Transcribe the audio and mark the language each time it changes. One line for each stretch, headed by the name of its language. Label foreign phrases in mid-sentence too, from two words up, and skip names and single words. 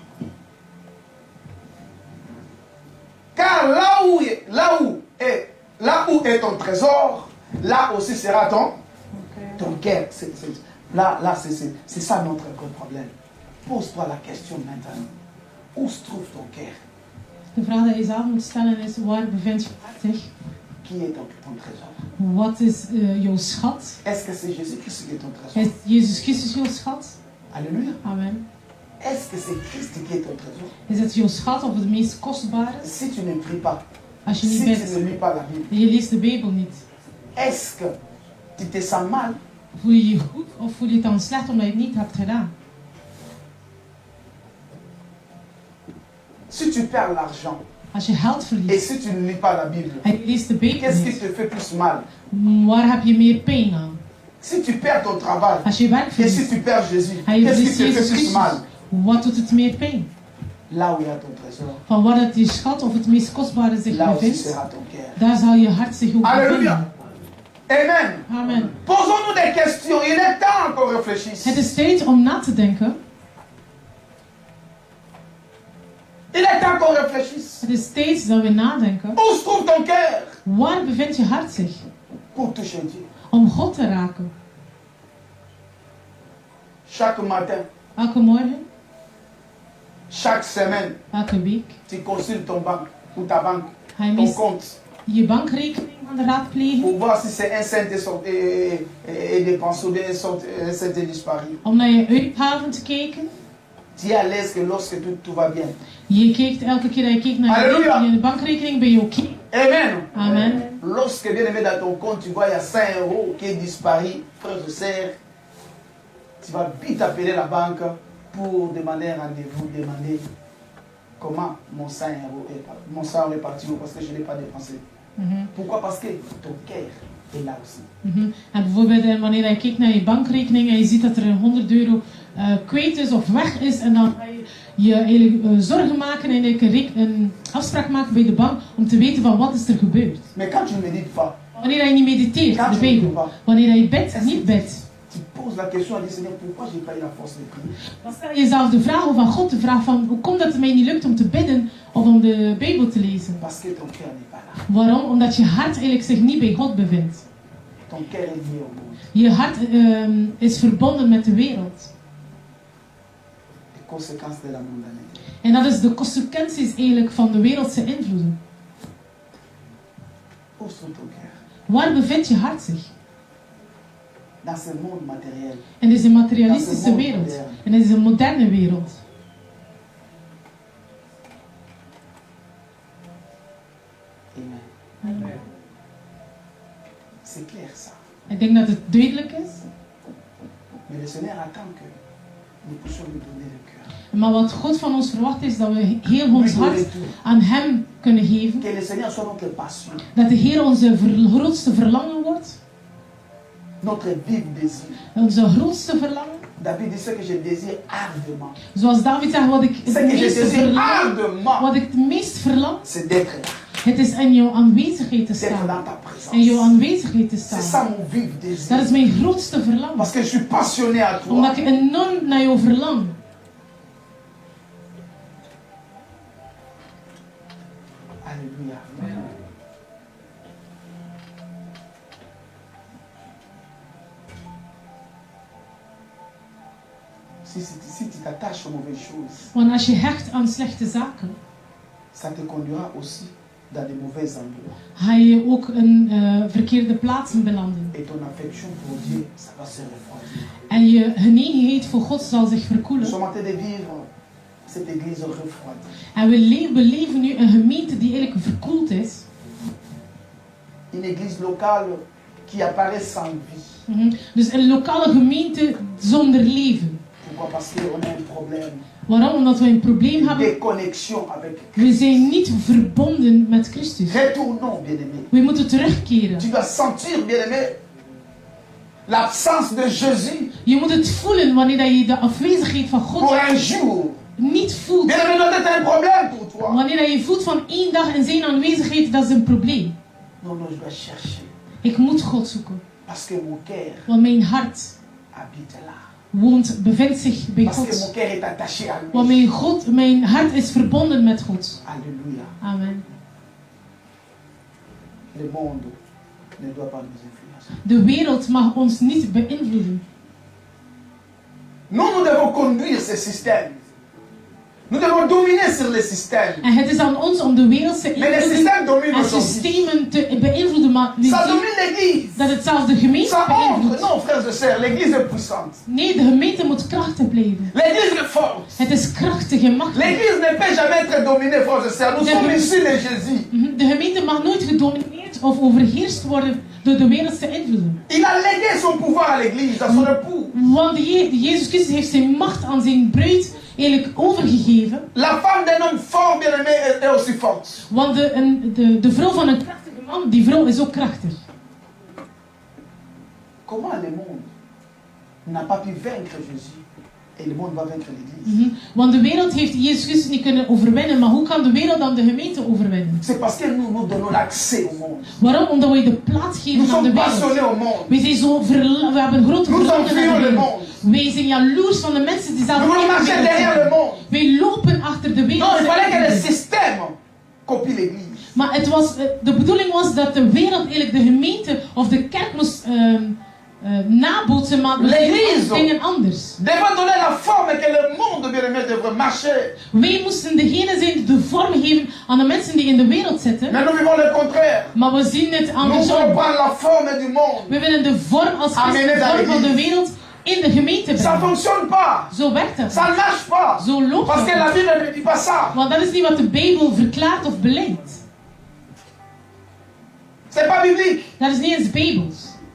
French: Car là où est ton trésor, là aussi sera ton cœur. Là, c'est ça notre gros problème. Pose-toi la question maintenant. Où se trouve ton cœur?
Dutch: De vraag die je zelf moet stellen is, waar bevindt je hart zich?
French: Qui est ton trésor?
Dutch: Wat is jouw schat?
French: Est-ce que c'est Jésus-Christ qui est ton trésor?
Dutch: Is Jezus Christus jouw schat?
French: Alléluia. Amen. Est-ce que c'est Christ qui est ton trésor?
Dutch: Is het jouw schat of het meest kostbare?
French: Si tu ne pries pas,
Dutch: Als je niet
French: si
Dutch: bidt
French: tu ne lis pas la Bible,
Dutch: en je leest de Bijbel niet,
French: est-ce que tu te sens mal?
Dutch: voel je je goed of voel je het dan slecht omdat je het niet hebt gedaan?
French: Si tu perds l'argent
Dutch: Als je geld
French: et
Dutch: verliest
French: si tu ne lis pas la Bible,
Dutch: en je leest de Bijbel
French: qu'est-ce qui
Dutch: niet,
French: te fait plus mal?
Dutch: waar heb je meer pijn aan?
French: Si tu perds ton travail
Dutch: Als je werk
French: et si
Dutch: verliest
French: tu perds Jésus,
Dutch: en je
French: qu'est-ce qui
Dutch: verliest
French: te fait
Dutch: Jezus
French: plus
Dutch: Christus,
French: mal?
Dutch: wat doet het meer pijn?
French: Là où il y a ton trésor,
Dutch: Van waar het je schat of het meest kostbare zich
French: là aussi
Dutch: bevindt,
French: sera ton cœur.
Dutch: daar zal je hart zich ook
French: Alléluia.
Dutch: bevinden. Amen. Amen.
French: Posons-nous des questions. Il est temps qu'on réfléchisse.
Dutch: Het is tijd om na te denken.
French: Il est temps qu'on réfléchisse.
Dutch: Het is tijd dat we nadenken.
French: Où se trouve ton cœur?
Dutch: Waar bevindt je hart zich?
French: Pour toucher Dieu.
Dutch: Om God te raken.
French: Chaque matin,
Dutch: Elke morgen,
French: chaque semaine,
Dutch: elke week.
French: tu consultes ton banque ou ta banque,
Dutch: Ga je
French: ton
Dutch: meest
French: compte,
Dutch: je bankrekening aan de raadplegen.
French: pour voir si c'est un cent est dépensé ou bien un cent est disparu.
Dutch: Om naar je uitgaven te kijken.
French: Tu es à l'aise que lorsque tout va bien.
Dutch: Je kijkt elke keer dat je kijkt naar Halleluja. je bankrekening, ben je oké. Amen. Amen.
French: Lorsque bien aimé dans ton compte, tu vois il y a 5 € qui est disparu, frère et sœur, tu vas vite appeler la banque pour demander un rendez-vous, demander comment mon 100 € est parti parce que je ne l'ai pas dépensé. Pourquoi? Parce que ton cœur est là aussi.
Dutch: En bijvoorbeeld wanneer je kijkt naar je bankrekening en je ziet dat er €100 kwijt is of weg is, en dan ga je eigenlijk zorgen maken en een afspraak maken bij de bank om te weten van wat is er gebeurd.
French: Mais quand tu ne médites pas,
Dutch: Wanneer hij niet mediteert,
French: Quand
Dutch: de
French: tu ne
Dutch: Bijbel.
French: pries pas,
Dutch: Wanneer hij bidt, niet bidt.
French: tu poses la question à Dieu, Seigneur, pourquoi j'ai pas eu la force de prier?
Dutch: Dan stel je jezelf de vraag of aan God de vraag van hoe komt dat het mij niet lukt om te bidden of om de Bijbel te lezen?
French: Parce que ton cœur n'est pas là.
Dutch: Waarom? Omdat je hart eigenlijk zich niet bij God bevindt.
French: Ton cœur est lié au monde.
Dutch: Je hart is verbonden met de wereld.
French: Les conséquences de la mondanité.
Dutch: En dat is de consequenties eigenlijk van de wereldse invloeden.
French: Où se trouve ton cœur?
Dutch: Waar bevindt je hart zich?
French: Dans ce monde matériel.
Dutch: In deze materialistische wereld. In deze moderne wereld. Amen.
French: C'est clair ça.
Dutch: Ik denk dat het duidelijk is.
French: Mais le Seigneur attend que nous puissions lui donner le cœur.
Dutch: Maar wat God van ons verwacht is dat we heel
French: Lui
Dutch: ons
French: donner
Dutch: hart
French: tout.
Dutch: aan Hem kunnen geven.
French: Que le Seigneur soit notre passion,
Dutch: Dat de Heer onze grootste verlangen wordt.
French: notre vif désir.
Dutch: Onze grootste verlangen.
French: David dit ce que je désire ardemment.
Dutch: Zoals David zegt, wat ik
French: Ce que je désire ardemment,
Dutch: wat ik het meest verlang,
French: c'est d'être là,
Dutch: het is in jouw aanwezigheid te
French: d'être
Dutch: staan.
French: dans ta
Dutch: In jouw
French: présence.
Dutch: aanwezigheid te
French: C'est ça
Dutch: staan.
French: mon vif
Dutch: Dat
French: désir.
Dutch: is mijn grootste verlangen.
French: Parce que je suis passionné à toi.
Dutch: Omdat ik enorm naar jou verlang.
French: Alléluia. Si tu t'attaches aux mauvaises choses,
Dutch: Want als je hecht aan slechte zaken,
French: ça te conduira aussi dans de mauvais endroits.
Dutch: ga je ook in verkeerde plaatsen belanden.
French: Et ton affection pour Dieu, ça va se refroidir.
Dutch: En je genegenheid voor God zal zich
French: Nous
Dutch: verkoelen.
French: sommes en train de vivre cette église refroidie.
Dutch: En we leven nu een gemeente die eigenlijk verkoeld is.
French: Une église locale qui apparaît sans vie.
Dutch: Dus een lokale gemeente zonder leven.
French: Pourquoi? Parce qu'on a un problème
Dutch: Waarom? Omdat we een probleem
French: de
Dutch: hebben.
French: déconnexion avec
Dutch: We zijn niet verbonden met Christus.
French: Retournons, bien-aimés.
Dutch: We moeten terugkeren.
French: Tu dois sentir, bien-aimé, l'absence de Jésus
Dutch: Je moet het voelen wanneer je de afwezigheid van
French: pour
Dutch: God
French: un jour.
Dutch: niet voelt.
French: Bien-aimé, doit être un problème pour toi.
Dutch: Wanneer je voelt van één dag in zijn aanwezigheid, dat is een probleem.
French: Non, non, je dois chercher.
Dutch: Ik moet God zoeken.
French: Parce que mon cœur
Dutch: Want mijn hart
French: habite là.
Dutch: bevindt zich bij
French: Parce que mon
Dutch: God.
French: cœur est attaché à
Dutch: Want
French: lui.
Dutch: mijn hart is verbonden met God.
French: Alléluia. Amen. Le monde ne doit pas nous influencer.
Dutch: De wereld mag ons niet beïnvloeden.
French: Nous devons conduire ce système. Nous devons dominer sur les systèmes.
Dutch: En het is aan ons om de wereldse
French: Mais les systèmes dominent
Dutch: en
French: aujourd'hui.
Dutch: systemen te beïnvloeden. Maar we
French: Ça
Dutch: zien
French: domine l'église.
Dutch: dat het zelfs de gemeente
French: Ça entre.
Dutch: beïnvloedt.
French: Non, frères et sœurs, l'église est puissante.
Dutch: Nee, de gemeente moet krachtig blijven.
French: L'église est forte.
Dutch: Het is krachtig en machtig.
French: L'église ne peut jamais être dominée, frères et sœurs. Nous sommes issus de Jésus.
Dutch: De gemeente mag nooit gedomineerd of overheerst worden door de wereldse invloeden.
French: Il a légué son pouvoir à l'église, à son époux.
Dutch: Want Jezus Christus heeft zijn macht aan zijn bruid eigenlijk overgegeven.
French: La femme d'un homme fort, bien-aimé, est aussi forte.
Dutch: Want de vrouw van een krachtige man, die vrouw is ook krachtig.
French: Comment le monde n'a pas pu vaincre Jésus et le monde va vaincre l'église?
Dutch: Want de wereld heeft Jezus Christus niet kunnen overwinnen, maar hoe kan de wereld dan de gemeente overwinnen?
French: C'est parce que nous donnons l'accès au monde.
Dutch: Waarom? Omdat wij de plaats
French: Nous
Dutch: geven aan de
French: sommes
Dutch: wereld.
French: passionnés au monde.
Dutch: We zijn zo we hebben een grote
French: Nous
Dutch: verlangen
French: envions
Dutch: naar de
French: le
Dutch: wereld.
French: monde.
Dutch: Wij zijn jaloers van de mensen die zelf
French: Nous voulons
Dutch: in de
French: marcher
Dutch: wereld
French: derrière le
Dutch: zijn.
French: monde.
Dutch: Wij lopen achter de
French: Non,
Dutch: wereld.
French: il fallait que le système copie l'église.
Dutch: Maar het was, de bedoeling was dat de wereld eigenlijk de gemeente of de kerk moest nabootsen, maar we
French: L'église
Dutch: dingen anders.
French: devait donner la forme que le monde, bien-aimé, devrait marcher.
Dutch: Wij moesten degene zijn die de vorm geven aan de mensen die in de wereld zitten.
French: Mais nous vivons le contraire.
Dutch: Maar we zien het
French: Nous voulons
Dutch: andersom.
French: prendre la forme du monde.
Dutch: We willen de vorm als
French: Amener
Dutch: Christus, de
French: dans
Dutch: vorm van de
French: l'église.
Dutch: wereld in de gemeente
French: Ça ne
Dutch: brengen.
French: fonctionne pas.
Dutch: Zo werkt het.
French: Ça ne marche pas.
Dutch: Zo loopt
French: Parce que la
Dutch: het.
French: Bible ne dit pas ça.
Dutch: Want dat is niet wat de Bijbel verklaart of beleidt.
French: C'est pas biblique.
Dutch: Dat is niet eens Bijbels.